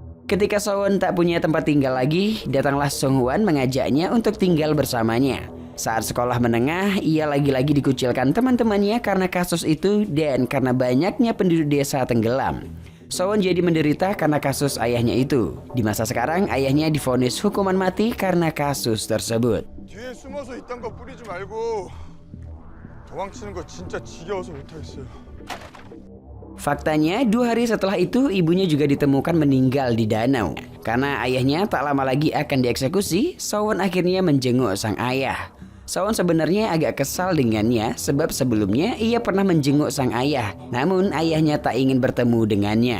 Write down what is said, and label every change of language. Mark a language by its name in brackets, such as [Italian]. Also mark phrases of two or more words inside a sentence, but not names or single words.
[Indonesian] Ketika Sowon tak punya tempat tinggal lagi, datanglah Sung Hwan mengajaknya untuk tinggal bersamanya. Saat sekolah menengah, ia lagi-lagi dikucilkan teman-temannya karena kasus itu dan karena banyaknya penduduk desa tenggelam. Sowon jadi menderita karena kasus ayahnya itu. Di masa sekarang, ayahnya divonis hukuman mati karena kasus tersebut. [Korean] 뒤에 숨어서 이딴 거 뿌리지 말고 도망치는 거 진짜 지겨워서 못하겠어요. [Indonesian] Faktanya 2 hari setelah itu ibunya juga ditemukan meninggal di danau. Karena ayahnya tak lama lagi akan dieksekusi, Sowon akhirnya menjenguk sang ayah. Sowon sebenarnya agak kesal dengannya sebab sebelumnya ia pernah menjenguk sang ayah, namun ayahnya tak ingin bertemu dengannya.